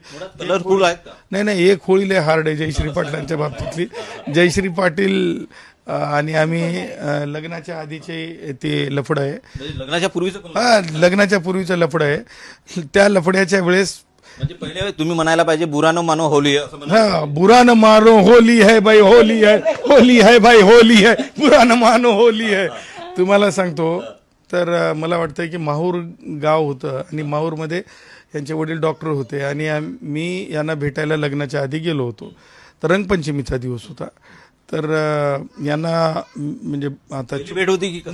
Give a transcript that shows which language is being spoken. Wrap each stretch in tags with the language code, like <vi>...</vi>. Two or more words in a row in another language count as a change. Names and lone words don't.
<mr>कलरफुल आहेत का? नाही एक होळी लय हार्ड आहे जयश्री पाटलांच्या बाबतीतली. जयश्री पाटील आणि आम्ही लग्नाच्या आधीचे ते लफडं आहे, म्हणजे लग्नाच्या पूर्वीचं पण लग्नाच्या पूर्वीचं लफडं आहे. त्या लफड्याच्या वेळेस म्हणजे पहिले तुम्ही म्हणायला पाहिजे</mr> <hi>बुरा न मानो होली</hi> <mr>आहे, असं म्हणा.</mr> <hi>हाँ बुरा न मानो होली है भाई, होली है, होली है भाई, होली है, बुरा न मानो होली है.</hi> <mr>तुम्हाला सांगतो तर मला वाटतं की माहूर गाव होतं आणि माहूरमध्ये यांचे वडील डॉक्टर होते आणि मी यांना भेटायला लग्नाच्या आधी गेलो होतो. तर रंगपंचमीचा दिवस होता. तर यांना म्हणजे आता भेट होती की</mr>